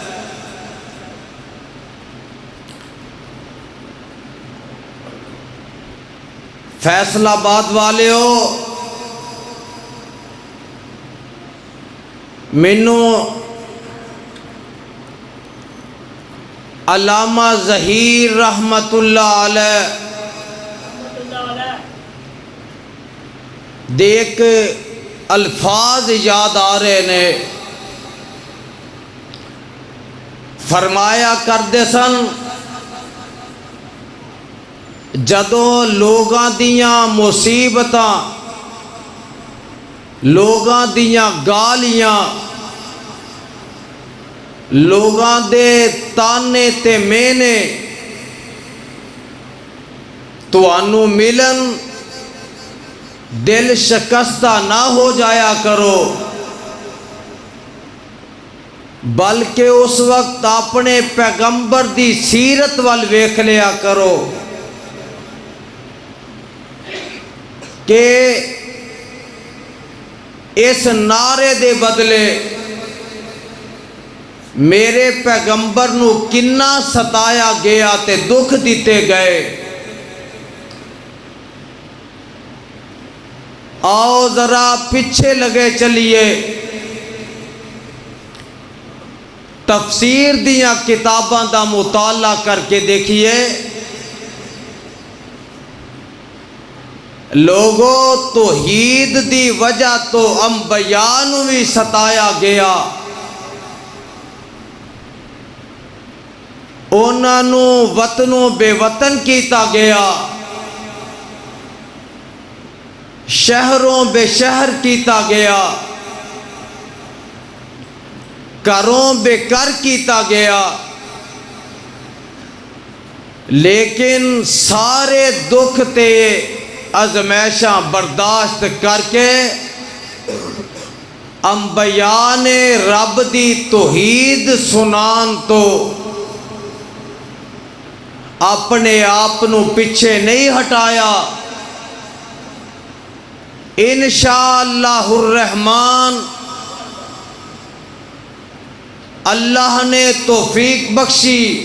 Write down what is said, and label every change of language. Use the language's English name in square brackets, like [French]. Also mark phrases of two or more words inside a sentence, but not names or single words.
[Punjabi] فیصل آباد والیو، مینوں علامہ ظہیر رحمت اللہ علیہ دیکھ الفاظ یاد آ رہے نے۔ فرمایا کردے سن، جدوں لوگاں دیاں مصیبتاں، لوگاں دیاں گالیاں، لوگاں دے تانے تے مینے توانوں ملن، دل شکستہ نہ ہو جایا کرو، بلکہ اس وقت اپنے پیغمبر دی سیرت وال ویکھ لیا کرو کہ اس نعرے دے بدلے میرے پیغمبر نو کنا ستایا گیا تے دکھ دیتے گئے۔ آؤ ذرا پیچھے لگے چلیے، تفسیر دیاں کتاباں دا مطالعہ کر کے دیکھیے۔ لوگوں، توحید دی وجہ تو انبیاء نو بھی ستایا گیا، انہاں نو وطنوں بے وطن کیتا گیا، شہروں بے شہر کیتا گیا، گھروں بے گھر کیتا گیا، لیکن سارے دکھ تے ازمائشاں برداشت کر کے انبیاء نے رب دی توحید سنان تو اپنے آپ نو پیچھے نہیں ہٹایا، [Arabic] انشاءاللہ الرحمن [Punjabi] اللہ نے توفیق بخشی